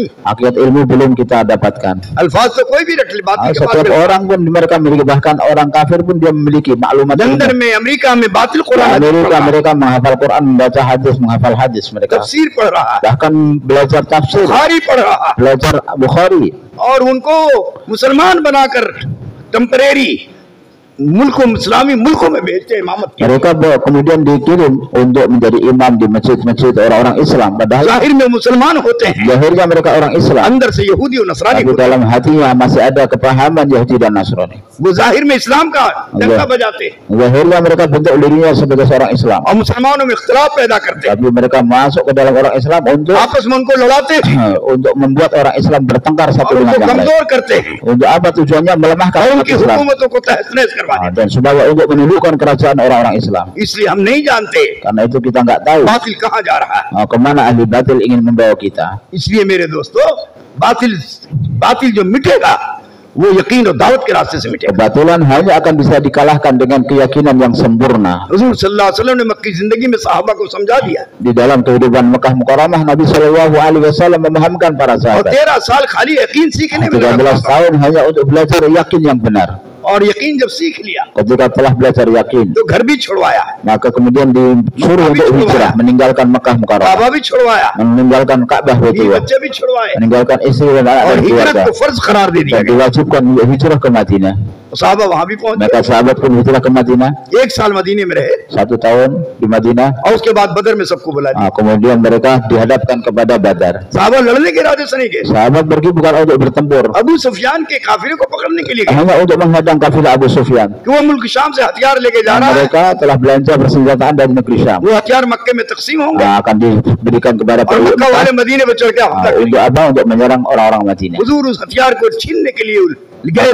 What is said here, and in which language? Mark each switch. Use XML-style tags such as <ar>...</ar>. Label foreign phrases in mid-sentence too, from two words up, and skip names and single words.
<id>Hakikat ilmu belum kita dapatkan.</id> <hi>अल्फाज तो कोई भी रख ले बात के</hi> <id>Setiap</id> <hi>पास</hi> <id>orang pun mereka memiliki, bahkan orang kafir pun dia memiliki maklumat ilmu.</id> <hi>लंदन में अमेरिका में बातिल</hi> <id>Di</id> <hi>कुरान</hi> <id>Amerika mereka menghafal Quran, membaca hadis, menghafal hadis mereka.</id> <hi>तफसीर पढ़ रहा है</hi> <id>Bahkan belajar tafsir,</id> <hi>बुखारी पढ़ रहा है</hi> <id>belajar Bukhari.</id> <hi>और उनको मुसलमान बनाकर टेम्परेरी मुल्कों इस्लामी मुल्कों में भेजते हैं इमामत की</hi> <id>Mereka kemudian dikirim untuk menjadi imam di masjid-masjid orang-orang Islam. Padahal</id> <hi>जाहिर में मुसलमान होते हैं</hi> <id>zahirnya mereka orang Islam,</id> <hi>अंदर से यहूदी और नसरानी</hi> <id>tapi</id> <hi>होते</hi> <id>dalam hatinya masih ada kepahaman Yahudi dan Nasrani.</id> <hi>हैं वो जाहिर में इस्लाम का डंका बजाते हैं</hi> <id>Zahirnya mereka bentuk dirinya sebagai seorang Islam,</id> <hi>और मुसलमानों में इख्तिलाफ पैदा करते हैं</hi> <id>tapi mereka masuk ke dalam orang Islam untuk</id> <hi>आपस में उनको लड़ाते हैं</hi> <id>untuk membuat orang Islam bertengkar satu</id> <hi>और</hi> <id>dengan</id> <hi>उनको</hi> <id>yang lain.</id> <hi>कमजोर करते हैं</hi> <id>Untuk apa tujuannya? Melemahkan</id> <hi>और</hi> <id>umat</id> <hi>उनकी</hi> <id>Islam.</id> <hi>हुकूमतों को तहस नहस करवाते हैं</hi> <id>Dan supaya untuk menundukkan kerajaan orang-orang Islam.</id> <hi>इसलिए हम नहीं जानते</hi> <id>Karena itu kita nggak tahu</id> <hi>बातिल कहाँ जा रहा है</hi> <id>kemana ahli batil ingin membawa kita.</id> <hi>इसलिए मेरे दोस्तों बातिल बातिल जो मिटेगा वो यकीन और दावत के रास्ते से मिटेगा</hi> <id>Kebatilan hanya akan bisa dikalahkan dengan keyakinan yang sempurna.</id> <hi>हुजूर</hi> <ar>صلى الله عليه وسلم</ar> <hi>ने मक्की जिंदगी में सहाबा को समझा दिया</hi> <id>Di dalam kehidupan Mekah Mukarramah, Nabi</id> <ar>صلى الله عليه وسلم</ar> <id>memahamkan para</id> <hi>और</hi> <id>sahabat.</id> <hi>13 साल खाली यकीन सीखने में</hi> <id>13</id> <hi>लगा</hi> <id>tahun hanya untuk belajar yakin yang benar.</id> <hi>और यकीन जब सीख लिया</hi> <id>Ketika telah belajar yakin,</id> <hi>तो घर भी छुड़वाया</hi> <id>maka kemudian disuruh untuk hijrah, meninggalkan Mekah Mukarramah,</id> <hi>बाबा भी छुड़वाया</hi> <id>meninggalkan Ka'bah</id> <hi>बीवी</hi> <id>Baitullah,</id> <hi>बच्चे भी छुड़वाए</hi> <id>meninggalkan istri dan anak</id> <hi>और</hi> <id>dan</id> <hi>हिजरत</hi> <id>keluarga,</id> <hi>को फर्ज करार दे दिया</hi> <id>dan</id> <hi>गया</hi> <id>diwajibkan untuk hijrah ke Madinah.</id> <hi>साहबा वहां भी पहुंचे</hi> <id>Maka sahabat pun hijrah ke Madinah,</id> <hi>1 साल मदीने में रहे</hi> <id>1 tahun di Madinah.</id> <hi>और उसके बाद बदर में सबको बुला दिया</hi> <id>Kemudian mereka dihadapkan kepada Badar.</id> <hi>साहबा लड़ने के इरादे से नहीं गए</hi> <id>Sahabat pergi bukan untuk bertempur,</id> <hi>अबू सुफियान के काफिले को पकड़ने के लिए गए</hi> <id>hanya untuk menghadang kafilah Abu Sufyan.</id> <hi>कि वो मुल्क शाम से हथियार लेके जा रहा है</hi> <id>Mereka telah belanja persenjataan dari negeri Syam.</id> <hi>वो हथियार मक्के में तकसीम होंगे</hi> <id>Akan diberikan kepada</id> <hi>और</hi> <id>penduduk</id> <hi>मक्का वाले</hi> <id>Mekah.</id> <hi>मदीने में चढ़ के हमला करेंगे</hi> <id>Untuk apa? Untuk menyerang orang-orang Madinah.</id> <hi>हुजूर उस हथियार को छीनने के लिए गए</hi>